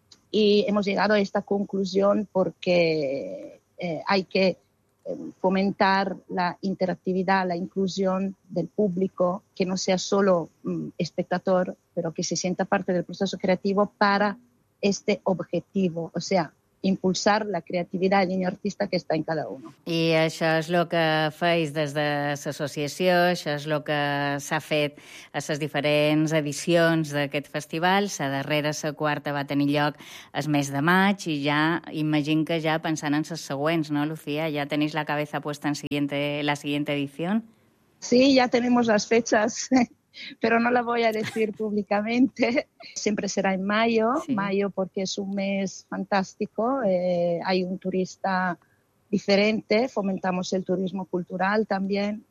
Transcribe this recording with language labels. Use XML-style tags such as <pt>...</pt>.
<es>Y hemos llegado a esta conclusión porque hay que fomentar la interactividad, la inclusión del público, que no sea solo espectador, pero que se sienta parte del proceso creativo para este objetivo, o sea, impulsar la creativitat del niño artista que està en cada un.</es> <ca>I això és el que feis des de l'associació, això és el que s'ha fet a les diferents edicions d'aquest festival. La darrera, la quarta, va tenir lloc el mes de maig i ja imagino que ja pensant en les següents, no, Lucía? Ja tenís</ca> <es>la cabeza puesta en la siguiente edició?</es> <ca>Sí, ja tenim les fechas.</ca> <es>Pero no la voy a decir públicamente. Siempre será en mayo, sí. Mayo porque es un mes fantástico. Hay un turista diferente, fomentamos el turismo cultural también.</es>